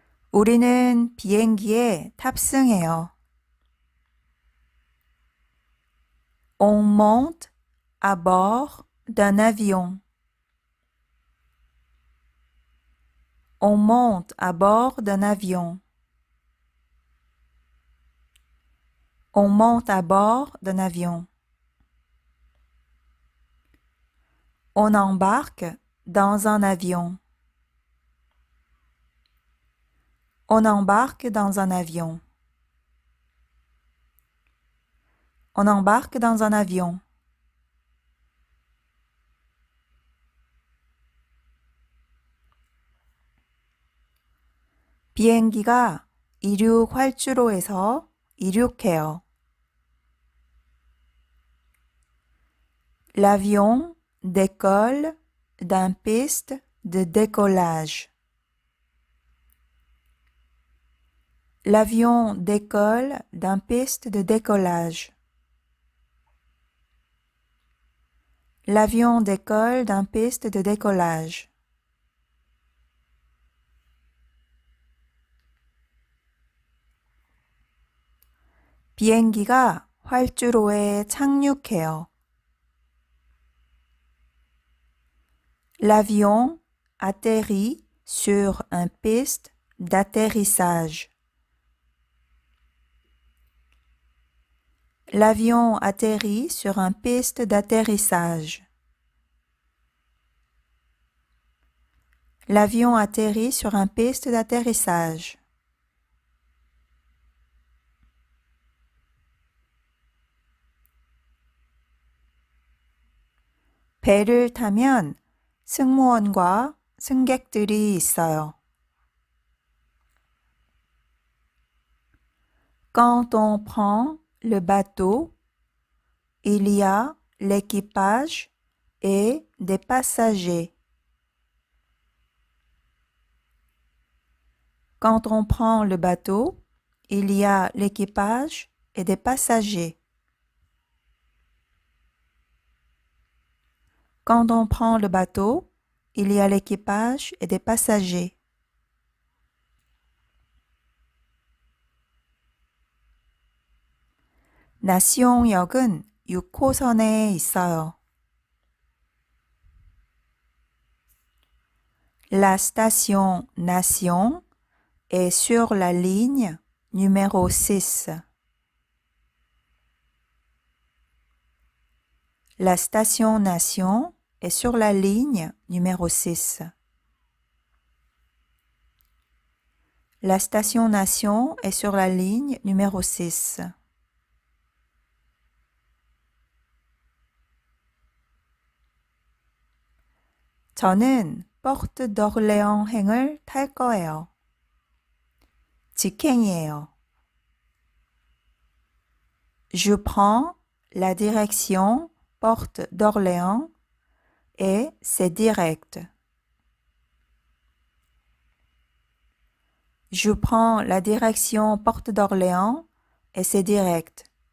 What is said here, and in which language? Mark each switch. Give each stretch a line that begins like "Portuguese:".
Korean: 우리는 비행기에 탑승해요.
French: On monte à bord d'un avion. On monte à bord d'un avion. On monte à bord d'un avion. On embarque dans un avion. On embarque dans un avion. On embarque dans un avion.
Korean: 비행기가 이륙 활주로에서 이륙해요.
French: L'avion décolle d'un piste de décollage. L'avion décolle d'un piste de décollage. L'avion décolle d'un piste de décollage.
Korean: 비행기가 활주로에 착륙해요.
French: L'avion atterrit sur un piste d'atterrissage. L'avion atterrit sur un piste d'atterrissage. L'avion atterrit sur un piste d'atterrissage.
Korean: 배를 타면 승무원과 승객들이 있어요.
French: Quand on prend le bateau, il y a l'équipage et des passagers. Quand on prend le bateau, il y a l'équipage et des passagers. Quand on prend le bateau, il y a l'équipage et des passagers.
Korean: 나시옹역은 6호선에 있어요.
French: La station Nation est sur la ligne numéro 6. La station Nation est sur la ligne numéro 6. La station Nation est sur la ligne numéro 6.
Korean: 저는 포르트 d'Orléans 행을 탈 거예요. 직행이에요.
French: Je prends la direction Porte d'Orléans et c'est direct. Je prends la direction Porte d'Orléans et c'est direct.